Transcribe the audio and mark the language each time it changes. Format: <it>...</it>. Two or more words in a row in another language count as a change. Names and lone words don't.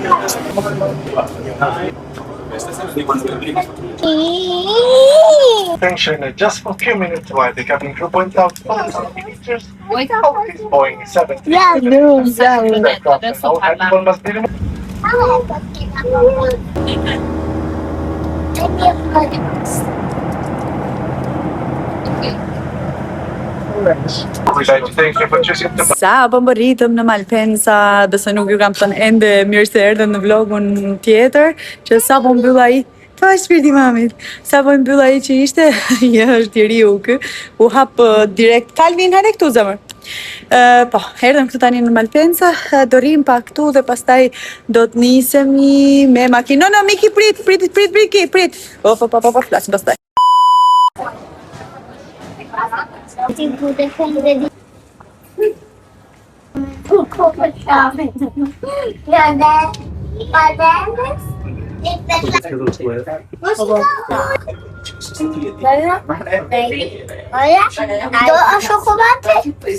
<en>Attention, just for a few minutes while the cabin crew point out 1,000 meters of this Boeing 737. Yeah, no, Aircraft and all people must be removed. We'd like to thank you for choosing to</en> <sq>Sa po më rritëm në Malpensa, besoj nuk ju kam thënë ende mirë se erdhën në vlogun tjetër, që sa po mbyll ai, pa shpirti mamit, sa po mbyll ai që ishte, ja është i riu kë, u hap direkt, Kalvin, hajde këtu zemër. Po, erdhëm këtu tani në Malpensa, do rrim pa këtu dhe pastaj do të nisemi me makinë. No, Miki, prit. Po, flasim pastaj.</sq> <pt>Tipo, defender de... Olha, chocolate.</pt>